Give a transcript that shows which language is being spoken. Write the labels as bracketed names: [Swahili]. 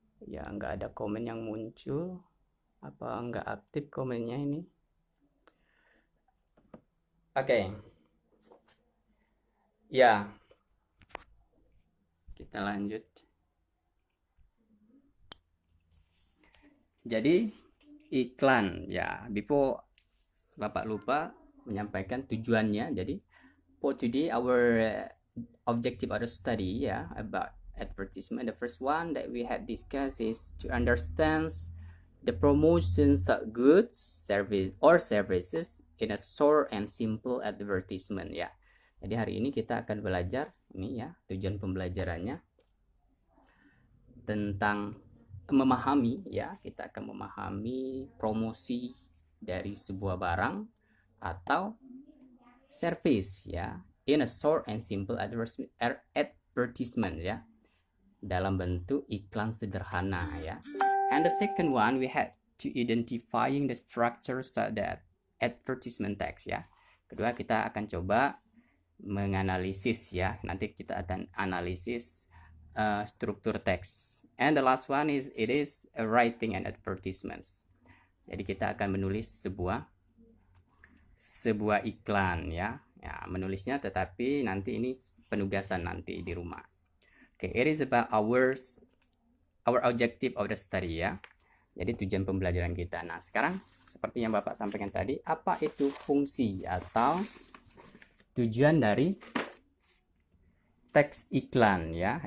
[Indonesian] Ya, nggak ada komen yang muncul. Apa nggak aktif komennya ini? Oke. Ya, kita lanjut. Jadi iklan ya, before Bapak lupa menyampaikan tujuannya. [English] Jadi for today our objective of the study about advertisement, the first one that we had discussed is to understand the promotions of goods, service or services in a short and simple advertisement ya. [Indonesian] Jadi hari ini kita akan belajar ini ya, tujuan pembelajarannya tentang memahami ya, kita akan memahami promosi dari sebuah barang atau service ya [English] in a short and simple advertisement [Indonesian] ya, dalam bentuk iklan sederhana ya. [English] And the second one we had to identifying the structures of the advertisement text ya. [Indonesian] Kedua kita akan coba menganalisis ya, nanti kita akan analisis struktur teks. [English] And the last one is it is writing and advertisements. [Indonesian] Jadi kita akan menulis sebuah iklan ya. Ya, menulisnya tetapi nanti ini penugasan nanti di rumah. [English] Okay, it is about our objective of the study ya. [Indonesian] Jadi tujuan pembelajaran kita. Nah, sekarang seperti yang Bapak sampaikan tadi, apa itu fungsi atau tujuan dari teks iklan ya?